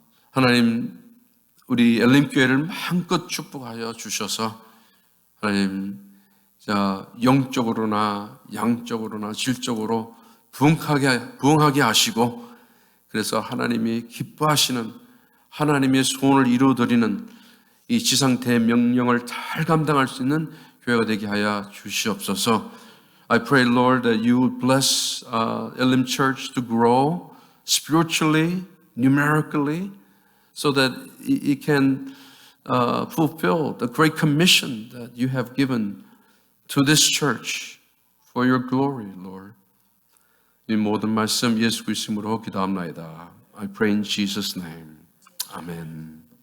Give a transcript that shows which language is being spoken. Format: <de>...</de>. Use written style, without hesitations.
<ko>하나님, 우리 엘림교회를 마음껏 축복하여 주셔서 하나님, 영적으로나 양적으로나 질적으로 부흥하게 하시고 그래서 하나님이 기뻐하시는 하나님의 소원을 이루어드리는 이 지상 대명령을 잘 감당할 수 있는 교회가 되게 하여 주시옵소서.</ko> <en>I pray, Lord, that you would bless Elim Church to grow spiritually, numerically, so that it can fulfill the great commission that you have given to this church for your glory, Lord.</en> <ko>이 모든 말씀 예수 그리스도로 기도합나이다.</ko> <en>I pray in Jesus' name. Amen.</en>